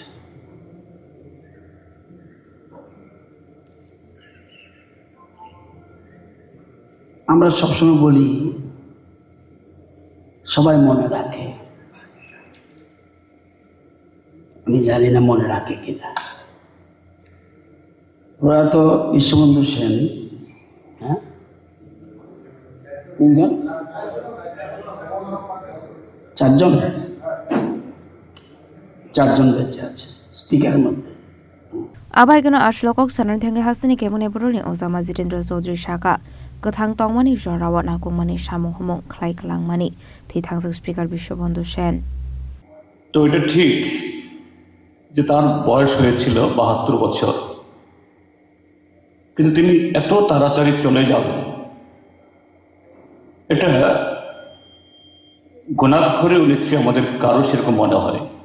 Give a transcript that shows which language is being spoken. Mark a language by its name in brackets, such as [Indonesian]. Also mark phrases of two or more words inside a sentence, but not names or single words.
[Bangla] আমরা সবসময় বলি সবাই মনে রাখে, আমি জানি না মনে রাখে কিনা। ওরা তো বিশ্ববন্ধু সেন, হ্যাঁ, 3 জন, 4 জন, 4 জন বেঁচে আছে স্পিকারের মধ্যে। [Kok Borok] आबायगनो आशलकक सनानि थांगै हासनि केमने बरनि ओजामा जितेंद्र चौधरी साका गथां तंगमानि जरावा नाकुंमानि सामुं हुमुं ख्लाइ खलांमानि थैथांजों स्पिकार विश्वबंधु सेन। [Bangla] তো এটা ঠিক যে তার বয়স হয়েছিল 72 বছর, কিন্তু তিনি এত তাড়াতাড়ি চলে যাবেন এটা গুণাক্ষরে উল্লেখ্য আমাদের কারো সেরকম মনে হয়।